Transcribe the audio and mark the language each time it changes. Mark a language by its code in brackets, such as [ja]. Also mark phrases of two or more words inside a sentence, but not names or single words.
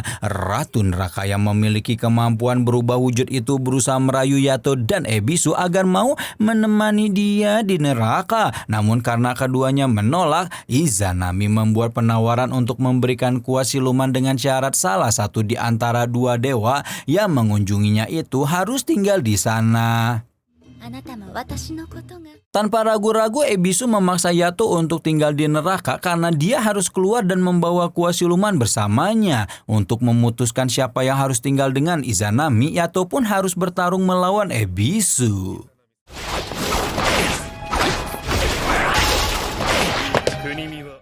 [id] Ratu neraka yang memiliki kemampuan berubah wujud itu berusaha merayu Yato dan Ebisu agar mau menemani dia di neraka. Namun karena keduanya menolak, Izanami membuat penawaran untuk memberikan kuas siluman dengan syarat salah satu di antara 2 dewa yang mengunjunginya itu harus tinggal di sana. [ja] あなたも私のことが。 [id] Tanpa ragu-ragu, Ebisu memaksa Yato untuk tinggal di neraka karena dia harus keluar dan membawa kuas siluman bersamanya. Untuk memutuskan siapa yang harus tinggal dengan Izanami, Yato pun harus bertarung melawan Ebisu. [ja] 国見は